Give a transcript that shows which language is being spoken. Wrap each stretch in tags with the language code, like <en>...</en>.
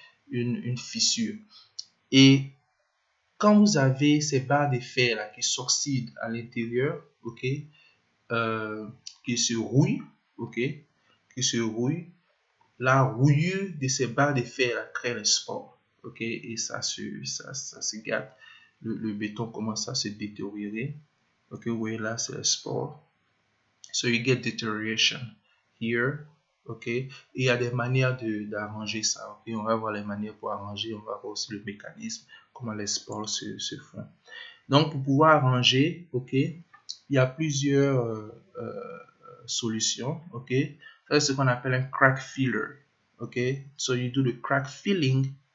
<fr>Une fissure. Et quand vous avez ces barres de fer là qui s'oxydent à l'intérieur, ok, qui se rouillent, ok, qui se rouillent, la rouillure de ces barres de fer là crée les spores, ok, et ça se gâte. Le béton commence à se détériorer. Ok, vous voyez là, c'est les spores.</fr> <en>So you get deterioration here.</en> <fr>Ok, et il y a des manières d'arranger ça. Ok, on va voir les manières pour arranger. On va voir aussi le mécanisme, comment les spores se font. Donc, pour pouvoir arranger, ok, il y a plusieurs solutions. Ok, ça c'est ce qu'on appelle un crack filler. Ok,</fr> <en>so you do the crack filling.</en>